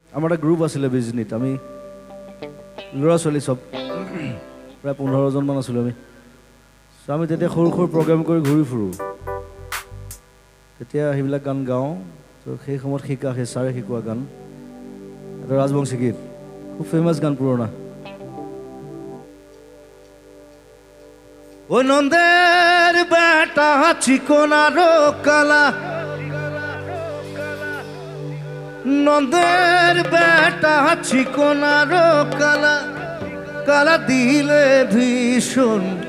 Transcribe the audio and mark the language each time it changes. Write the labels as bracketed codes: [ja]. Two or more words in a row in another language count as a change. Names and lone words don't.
[as] আমাৰ এটা গ্ৰুপ আছিলে বিজনীত আমি ল'ৰা ছোৱালী চব প্ৰায় 15 মান আছিলোঁ আমি আমি তেতিয়া সৰু সৰু প্ৰগ্ৰাম কৰি ঘূৰি ফুৰোঁ তেতিয়া সেইবিলাক গান গাওঁ তো সেই সময়ত শিকা সেই ছাৰে শিকোৱা গান এটা ৰাজবংশী গীত খুব ফেমাছ গান পুৰণা [rkt] ও নন্দের বেটা চিকনারো কালা নন্দের বেটা চিকনারো কালা কালা দিলে ভীষণ